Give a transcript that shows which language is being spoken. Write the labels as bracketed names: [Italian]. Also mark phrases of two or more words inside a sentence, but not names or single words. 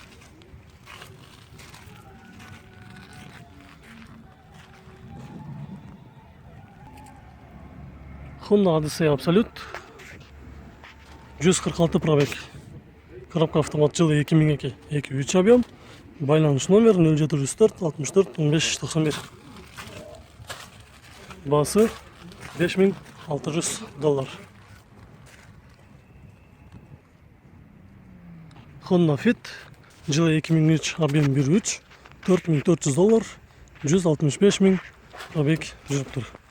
[Kyrgyz] Honda Odyssey Absolute 146 пробег. Коробка автомат, жылы 2002, 2.3 объем, байланыш номер 0704 64 15 91. Басы $5600. Honda Fit, жылы 2003, объем 1.3, $4400, 165 000 пробег [Kazakh] жүріп тұр.